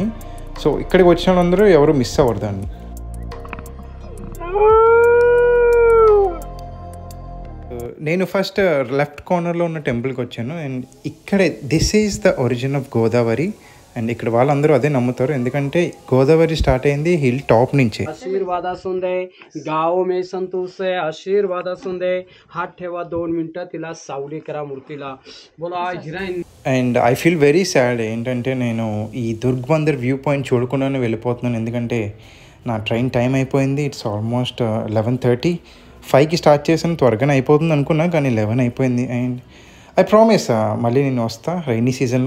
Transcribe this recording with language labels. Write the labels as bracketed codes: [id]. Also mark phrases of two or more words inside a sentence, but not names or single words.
[te] సో ఇక్కడికి వచ్చిన వాళ్ళందరూ ఎవరు మిస్ అవ్వరు దాన్ని. నేను [en] first left corner [te] ఉన్న టెంపుల్కి వచ్చాను. అండ్ ఇక్కడే [en] this is the origin of Godavari. [te] అండ్ ఇక్కడ వాళ్ళందరూ అదే నమ్ముతారు, ఎందుకంటే గోదావరి స్టార్ట్ అయింది [en] hill top [te] నుంచే. [mr] आशीर्वाद असून दे, गाव में संतोष आहे, आशीर्वाद असून दे. हात ठेवा 2 मिनिटं, तिला सावली करा मूर्तीला. बोला हिराईन. [en] and I feel very sad [te] ఏంటంటే, నేను ఈ దుర్గ్ బందర్ వ్యూ పాయింట్ చూడకుండానే వెళ్ళిపోతున్నాను, ఎందుకంటే నా ట్రైన్ టైం అయిపోయింది. [en] it's almost 11:30. [te] 5కి స్టార్ట్ చేసాను, త్వరగానే అయిపోతుంది అనుకున్నా, కానీ 11 అయిపోయింది. [en] and I promise [te] మళ్ళీ నేను వస్తా [en] rainy season.